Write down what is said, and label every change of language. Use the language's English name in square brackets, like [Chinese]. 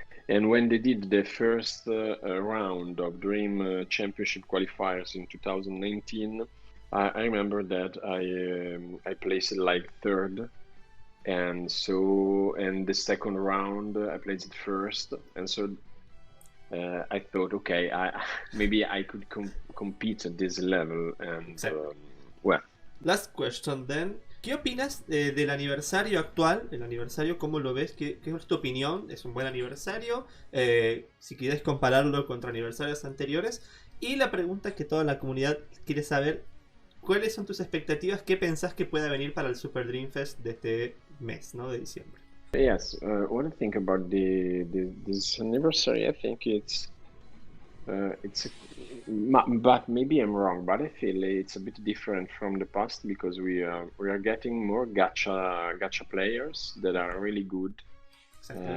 [English] And when they did the first round of Dream Championship qualifiers in 2019, I remember that I placed it like third, and the second round I placed it first, and so I thought, okay, maybe I could compete at this level, and well. Last question then. [Spanish] ¿Qué opinas del aniversario actual? El aniversario, ¿cómo lo ves? ¿Qué es tu opinión? ¿Es un buen aniversario? Si quieres compararlo contra aniversarios anteriores. Y la pregunta que toda la comunidad quiere saber: ¿cuáles son tus expectativas? ¿Qué pensás que pueda venir para el Super Dream Fest de este mes, ¿no? De diciembre. [English] Yes, what I think about this anniversary, I think it's but maybe I'm wrong, but I feel it's a bit different from the past because we are getting more gacha players that are really good. Exactly.